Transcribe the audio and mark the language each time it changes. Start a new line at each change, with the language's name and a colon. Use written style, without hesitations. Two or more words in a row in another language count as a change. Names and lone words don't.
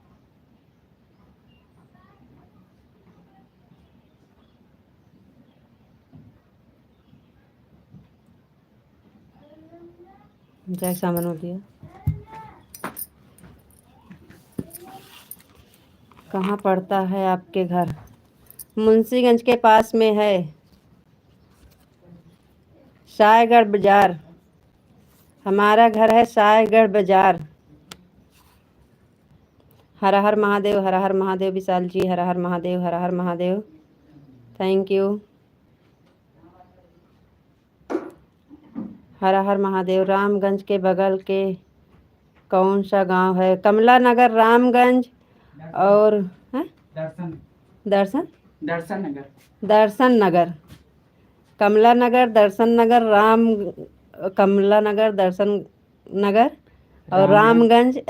Hindi: जैसा मन हो दिया। कहाँ पड़ता है आपके घर? मुंशीगंज के पास में है, सायगढ़ बाजार। हमारा घर है सायगढ़ बाजार। हर हर महादेव, हर हर महादेव विशाल जी, हर हर महादेव, हर हर महादेव।
English: thank you.
Hindi: हर हर महादेव। रामगंज के बगल के कौन सा गांव है? कमला नगर, रामगंज और है दर्शन दर्शन दर्शन नगर। दर्शन नगर, कमला नगर, दर्शन नगर, कमला नगर, दर्शन नगर और रामगंज, ऐसे